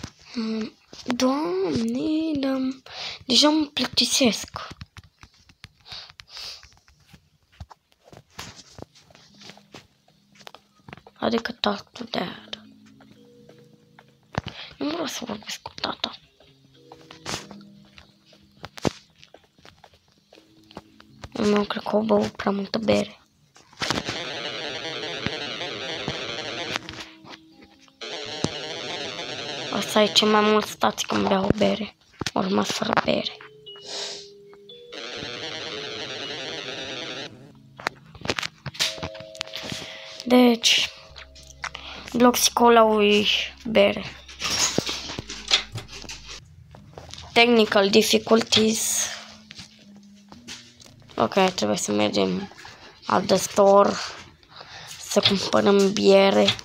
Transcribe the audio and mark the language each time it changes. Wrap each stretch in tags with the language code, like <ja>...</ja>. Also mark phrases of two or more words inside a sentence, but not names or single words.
<ro>Doamne, deja mă plictisesc. Adică</ro> <en>talk to dad.</en> <ro>Nu vreau să vorbesc cu tata. Eu cred că o băut prea multă bere. Asta e ce mai mult stați când beau o bere. Au rămas fără bere. Deci, Bloxicola e bere.</ro> <en>Technical difficulties.</en> <ro>Ok, trebuie să mergem</ro> <en>at the store</en> <ro>să cumpărăm biere.</ro>